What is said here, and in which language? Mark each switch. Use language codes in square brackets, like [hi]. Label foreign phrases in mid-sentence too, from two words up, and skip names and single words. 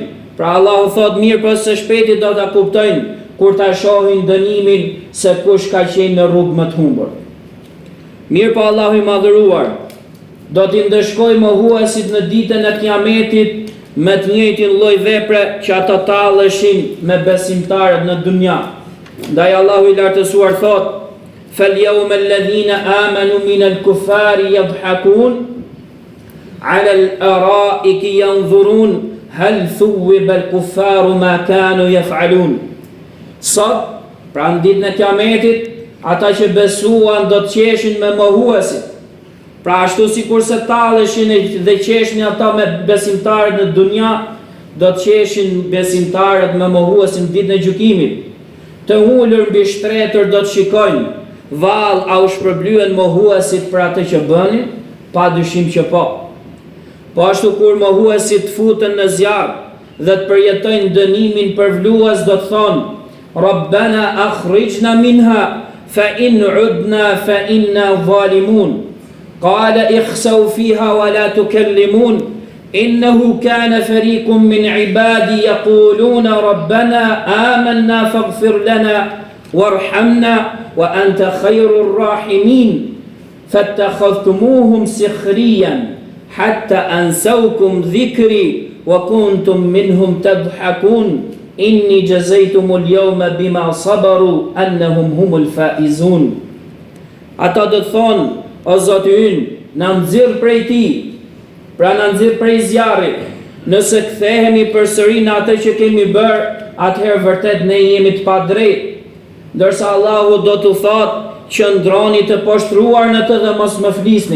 [sq] Pra Allahu thot, mirë po së shpejti do ta kuptojnë kur ta shohin dënimin se kush ka qenë në rrugë më të humbur. Mirë po Allahu i madhëruar do t'i ndëshkoj mohuesit në ditën e Kiametit me të njëjtin lloj vepre që ata talleshin me besimtarët në dunja. Ndaj Allahu i lartësuar thot: [ar] "فاليوم الذين آمنوا من الكفار يضحكون على الأرائك ينظرون هل ثوب الكفار ما كانوا يفعلون." [sq] Sot, pra në ditën e Kiametit, ata që besuan do të qeshin me mohuesit. Pra ashtu si kurse talleshin dhe qeshin ata me besimtarët në dunja, do të qeshin besimtarët me mohuesin ditën e gjykimit. Të ulur mbi shtretër do të shikojnë, vallë a u shpërblyen mohuesit për atë që bënin? Pa dyshim që po. Po ashtu kur mohuesit futen në zjarr dhe të përjetojnë dënimin përvlues, do të thonë: [ar] "ربنا أخرجنا منها فإن عدنا فإنا ظالمون." قال اخسئوا فيها ولا تكلمون إنه كان فريق من عبادي يقولون ربنا آمنا فاغفر لنا وارحمنا وأنت خير الراحمين فاتخذتموهم سخريا حتى أنسوكم ذكري وكنتم منهم تضحكون إني جزيتهم اليوم بما صبروا أنهم هم الفائزون. [sq] Ata do të thonë: "O Zoti ynë, na nxirr prej ti, pra na nxirr prej zjarrit. Nëse kthehemi përsëri në atë që kemi bërë, atëherë vërtet ne jemi të padrejtë." Ndërsa Allahu do t'u thotë: "Qëndroni të poshtruar në të dhe mos më flisni."